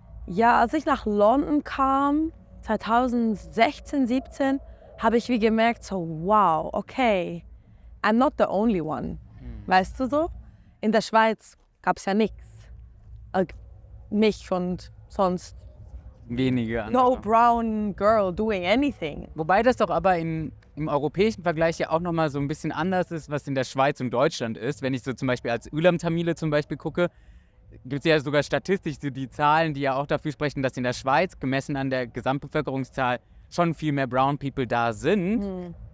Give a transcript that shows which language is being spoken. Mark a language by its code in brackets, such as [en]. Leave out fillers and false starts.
[de] Ja, als ich nach London kam, 2016, 17, habe ich wie gemerkt, so wow, okay, [en] I'm not the only one. [de] Weißt du so? In der Schweiz gab es ja nichts. Mich und sonst Wenige andere. [en] no brown girl doing anything. [de] Wobei das doch aber im europäischen Vergleich ja auch nochmal so ein bisschen anders ist, was in der Schweiz und Deutschland ist. Wenn ich so zum Beispiel als Ülam-Tamile zum Beispiel gucke, gibt es ja sogar statistisch so die Zahlen, die ja auch dafür sprechen, dass in der Schweiz, gemessen an der Gesamtbevölkerungszahl, schon viel mehr Brown People da sind.